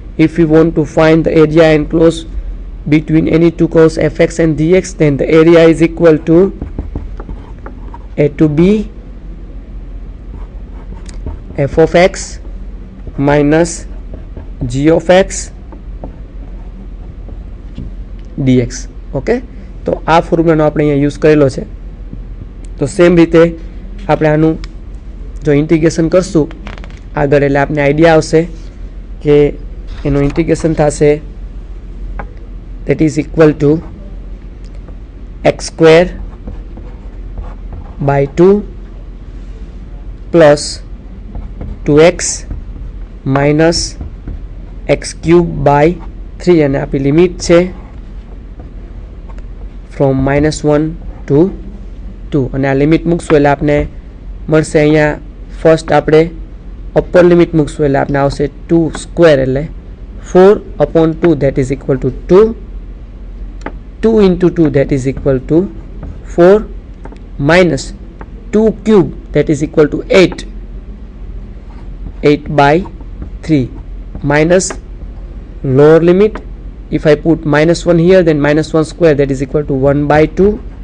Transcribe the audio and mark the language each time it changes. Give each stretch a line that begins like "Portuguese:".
English: If we want to find the area enclosed between any two curves fx and dx, then the area is equal to a to b f of x minus g of x dx.
Gujarati: Okay, તો આ ફોર્મ્યુલાનો આપણે અહીંયા use કરેલો છે. તો same રીતે આપણે આનું જો ઇન્ટિગ્રેશન કરશું આગળ, એટલે આપણે આઈડિયા આવશે કે એનું ઇન્ટિગ્રેશન થશે,
English: that is equal to x square by 2 plus 2x minus x cube by 3,
Gujarati: અને આપણી લિમિટ છે
English: from -1 to 2,
Gujarati: અને આ લિમિટ મૂકશું એટલે આપણે મળશે અહીંયા ફર્સ્ટ આપણે અપર લિમિટ મૂકશું એટલે આપણે આવશે 2 સ્ક્વેર એટલે 4/2,
English: that is equal to 2. 2 into 2, that is equal to 4, minus 2 cube, that is equal to 8 by 3, minus lower limit. If I put -1 here, then -1 square, that is equal to 1 by 2.